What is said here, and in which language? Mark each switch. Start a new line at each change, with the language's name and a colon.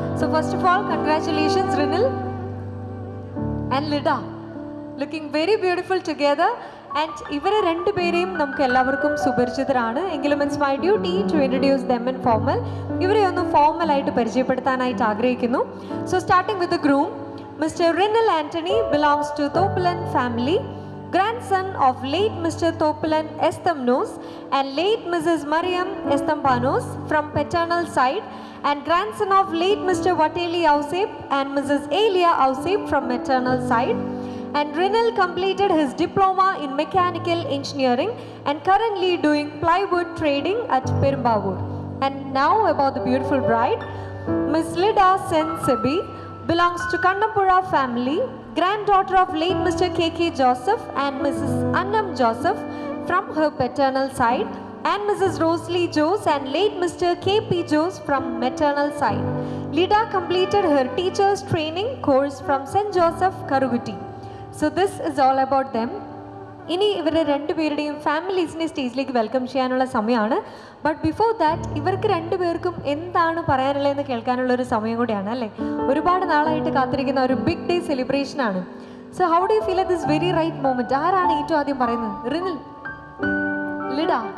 English: So first of all congratulations Rinil and Lida, looking very beautiful together. And
Malayalam: ഇവരെ രണ്ടുപേരെയും നമുക്ക് എല്ലാവർക്കും സുപരിചിതരാണ്, എങ്കിലും
English: It's my duty to introduce them in formal.
Malayalam: ഇവരെ ഒന്ന് ഫോർമലായിട്ട് പരിചയപ്പെടുത്താനായിട്ട് ആഗ്രഹിക്കുന്നു.
English: So starting with the groom, Mr. Renal Anthony belongs to Thopulan family, grandson of late Mr. Thopulan Estamnos and late Mrs. Mariam Estampanos from paternal side, and grandson of late Mr. Vateli Ausep and Mrs. Elia Ausep from maternal side. And Renal completed his diploma in mechanical engineering and currently doing plywood trading at Perumbavoor. And now about the beautiful bride, Miss Lida Sen Sebi belongs to Kannampura family, granddaughter of late Mr. K.K. Joseph and Mrs. Annam Joseph from her paternal side, and Mrs. Rosalie Jose and late Mr. K.P. Jose from maternal side. Lida completed her teacher's training course from St. Joseph, Karuguti. So this is all about them.
Malayalam: ഇനി ഇവരുടെ രണ്ടുപേരുടെയും ഫാമിലീസിനെ സ്റ്റേജിലേക്ക് welcome ചെയ്യാനുള്ള സമയമാണ്.
English: but before that
Malayalam: ഇവർക്ക് രണ്ടുപേർക്കും എന്താണ് പറയാനുള്ളതെന്ന് കേൾക്കാനുള്ള ഒരു സമയം കൂടിയാണ് അല്ലേ. ഒരുപാട് നാളായിട്ട് കാത്തിരിക്കുന്ന ഒരു ബിഗ് ഡേ സെലിബ്രേഷൻ ആണ്.
English: So how do you feel at this very right moment?
Malayalam: ആരാണ് ഏറ്റവും ആദ്യം പറയുന്നത്? റിനിൽ, ലിഡ?